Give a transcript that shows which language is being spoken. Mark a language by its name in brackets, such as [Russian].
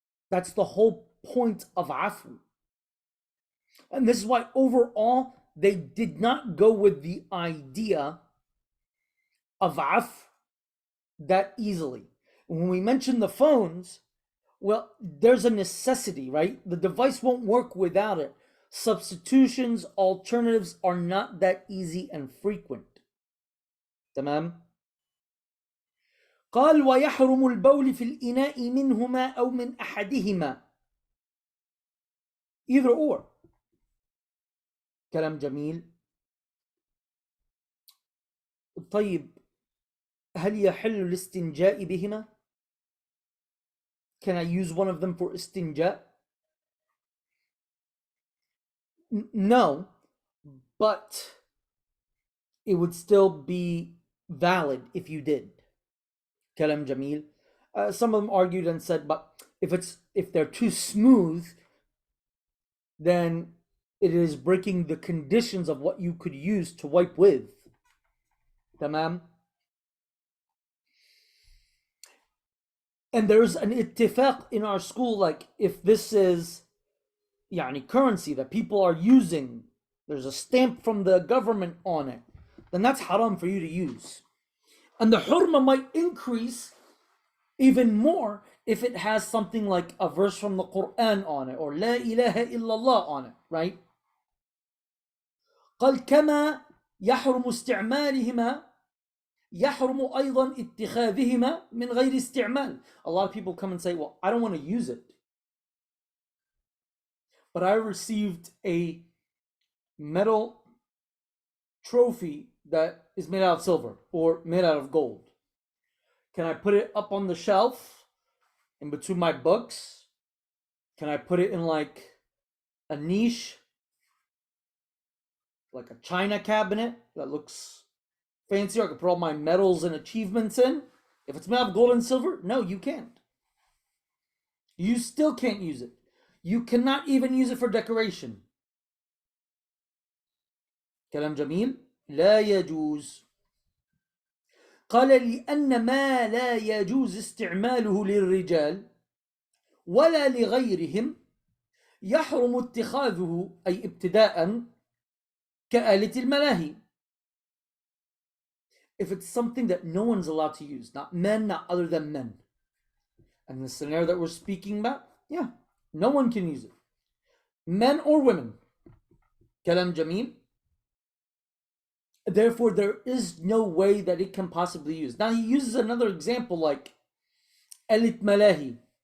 [English] That's the whole point of afu. And this is why overall they did not go with the idea of af that easily. When we mention the phones, well, there's a necessity, right? The device won't work without it. Substitutions, alternatives are not that easy and frequent. [Arabic] تمام؟ قال ويحرم البول في الإناء منهما أو من أحدهما. [English] Either or. [Arabic] كلام جميل. طيب, هل يحل الاستنجاء بهما? [English] Can I use one of them for istinja? No, but it would still be valid if you did. [Arabic] Kalam Jamil. [English] Some of them argued and said, but if they're too smooth, then it is breaking the conditions of what you could use to wipe with. Tamam. And there's an ittifaq in our school, like if this is currency that people are using, there's a stamp from the government on it, then that's haram for you to use. And the hurma might increase even more if it has something like a verse from the Quran on it, or [Arabic] La ilaha illallah [English] on it, right? [Arabic] قال كما يحرم استعمالهما يحرم أيضا اتخاذهما من غير استعمال. [English] A lot of people come and say, well, I don't want to use it, but I received a metal trophy that is made out of silver or made out of gold. Can I put it up on the shelf in between my books? Can I put it in like a niche, like a china cabinet that looks fancy? I can put all my medals and achievements in. If it's made of gold and silver, no, you can't. You still can't use it. You cannot even use it for decoration. [Arabic] كلام جميل. لا يجوز. قال لأن ما لا يجوز استعماله للرجال ولا لغيرهم يحرم اتخاذه أي ابتداء كآلة الملاهي. [English] If it's something that no one's allowed to use, not men, not other than men, and the scenario that we're speaking about, yeah, no one can use it, men or women. [Arabic] كلام جميل. [English] Therefore, there is no way that it can possibly use. Now he uses another example like Elit Malahi.